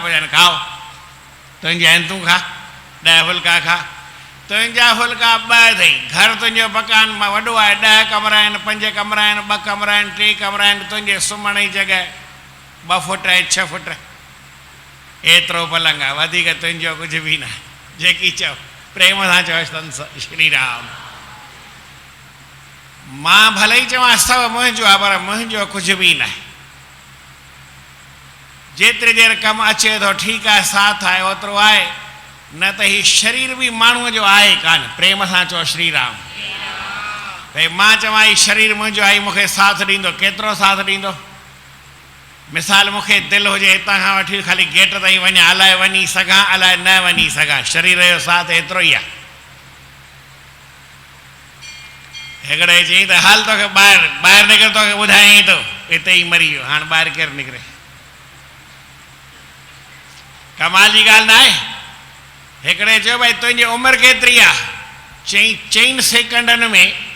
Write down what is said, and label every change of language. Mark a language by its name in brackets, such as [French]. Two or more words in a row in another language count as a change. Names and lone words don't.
[Sindhi] पचाइनि खाओ तुंहिंजा आहिनि तूं खा 10 फुल्का खा तुंहिंजा फुल्का 2 अथई घर तुंहिंजो मकान मां वॾो आहे 10 कमरा आहिनि 5 कमरा आहिनि 2 कमरा आहिनि 3 कमरा आहिनि तुंहिंजे सुम्हण जी जॻह 2 फुट ऐं 6 फुट एतिरो पलंग आहे वधीक तुंहिंजो कुझु बि न आहे जेकी चओ प्रेम सां चओ श्री राम मां भले ई चवां सभु मुंहिंजो आहे पर मुंहिंजो कुझु बि न आहे जेतिरी देरि कमु अचे थो ठीकु आहे साथ आहे ओतिरो आहे न त हीउ शरीर बि माण्हूअ जो आहे कान प्रेम सां चओ श्री राम भई मां चवां हीउ शरीर मुंहिंजो आहे मूंखे साथ ॾींदो केतिरो साथ ॾींदो मिसाल मूंखे दिलि हुजे हितां खां वठी ख़ाली गेट ताईं वञा अलाए वञी सघां अलाए न वञी सघां शरीर जो साथ एतिरो ई आहे हिकिड़े चई त हल तोखे ॿाहिरि निकिर तोखे ॿुधायईं थो हिते ई मरी वियो हाणे ॿाहिरि केरु निकिरे कमाल जी ॻाल्हि न आहे हिकिड़े चयो भई तुंहिंजी उमिरि केतिरी आहे चईं सेकंडनि में